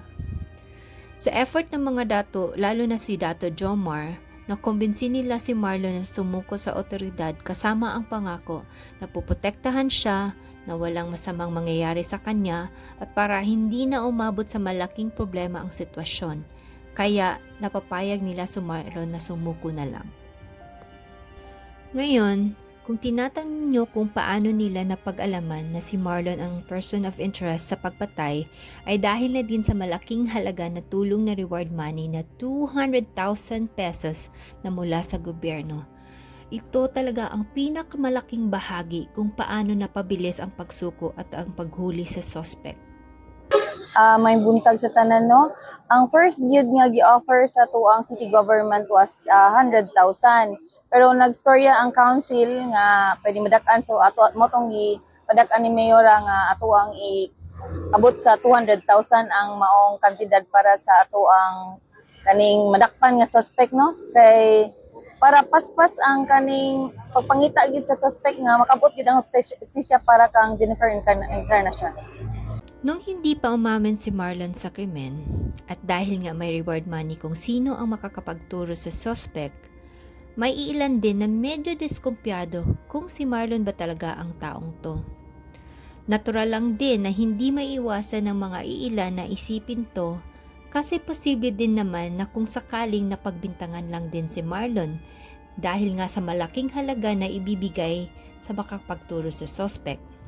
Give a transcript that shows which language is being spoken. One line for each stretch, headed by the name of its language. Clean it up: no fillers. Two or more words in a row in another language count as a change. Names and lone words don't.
Filipino: Sa effort ng mga dato, lalo na si Dato Jomar, nakumbinsi nila si Marlon na sumuko sa otoridad kasama ang pangako na puprotektahan siya, na walang masamang mangyayari sa kanya at para hindi na umabot sa malaking problema ang sitwasyon. Kaya napapayag nila si Marlon na sumuko na lang. Ngayon, kung tinatanong nyo kung paano nila napag-alaman na si Marlon ang
English: person of interest
Filipino: sa pagpatay, ay dahil na din sa malaking halaga na tulong na
English: reward money
Filipino: na 200,000 pesos na mula sa gobyerno. Ito talaga ang pinakamalaking bahagi kung paano napabilis ang pagsuko at ang paghuli sa suspect.
Cebuano: May buntag sa tanan no. Ang first gyud nga gi-offer sa tuang city government was 100,000. Pero nagstorya ang council nga pwede madak-an, so ato mo tong gipadak-an ni Mayora nga ato ang abot sa 200,000 ang maong kantidad para sa ato ang kaning madakpan nga suspect no. Kay para paspas ang kaning pagpangita gid sa suspect nga makabot gid ang hustisya para kang Jennifer Encarnacion.
Filipino: Nung hindi pa umamin si Marlon sa krimen, at dahil nga may
English: reward money
Filipino: kung sino ang makakapagturo sa suspect, may ilan din na medyo diskumpiyado kung si Marlon ba talaga ang taong to. Natural lang din na hindi maiiwasan ng mga iilan na isipin to kasi posible din naman na kung sakaling napagbintangan lang din si Marlon dahil nga sa malaking halaga na ibibigay sa makakapagturo sa suspect.